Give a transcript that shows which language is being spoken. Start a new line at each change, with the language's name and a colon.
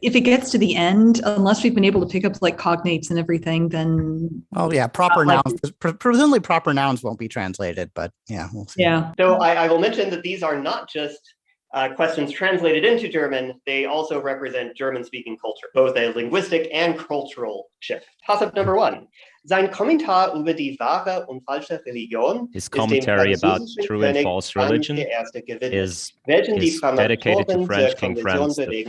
English: If it gets to the end, unless we've been able to pick up like cognates and everything, then proper nouns. Presumably proper nouns won't be translated, but yeah, we'll see. Yeah. So I will mention that these are not just questions translated into German. They also represent German-speaking culture, both a linguistic and cultural shift. Tossup number 1.
German: Sein Kommentar über die wahre und falsche Religion.
English: His commentary about true and false religion is dedicated to French King Franz I.